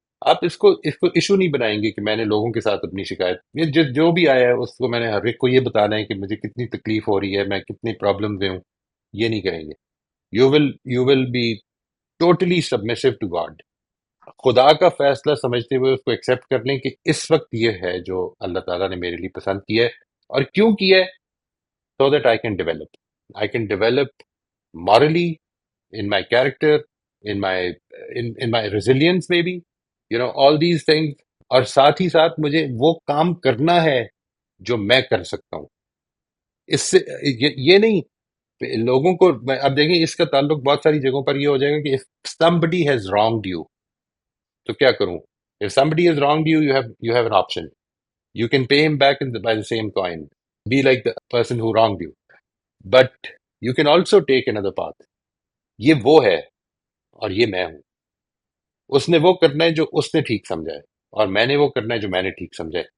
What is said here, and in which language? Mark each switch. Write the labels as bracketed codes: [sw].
[ur] آپ اس کو ایشو نہیں بنائیں گے کہ میں نے لوگوں کے ساتھ اپنی شکایت، یہ جو بھی آیا ہے اس کو میں نے ہر ایک کو یہ بتانا ہے کہ مجھے کتنی تکلیف ہو رہی ہے، میں کتنی پرابلم میں ہوں. یہ نہیں کریں گے. [en] You will be totally submissive to God. [ur] خدا کا فیصلہ سمجھتے ہوئے اس کو ایکسیپٹ کر لیں کہ اس وقت یہ ہے جو اللہ تعالیٰ نے میرے لیے پسند کیا ہے. اور کیوں کیا ہے؟ [en] so that I can develop morally, in my character, in my resilience maybe, all these things. [ur] اور ساتھ ہی ساتھ مجھے وہ کام کرنا ہے جو میں کر سکتا ہوں. اس سے یہ نہیں لوگوں کو، اب دیکھیں اس کا تعلق بہت ساری جگہوں پر یہ ہو جائے گا کہ [en] if somebody has wronged you [ur] تو کیا کروں. [en] if somebody has wronged you, you have an option. You can pay him back by the same coin. Be like the person who wronged you. But you can also take another path. [ur] یہ وہ ہے اور یہ میں ہوں. اس نے وہ کرنا ہے جو اس نے ٹھیک سمجھا ہے، اور میں نے وہ کرنا ہے جو میں نے ٹھیک سمجھا ہے.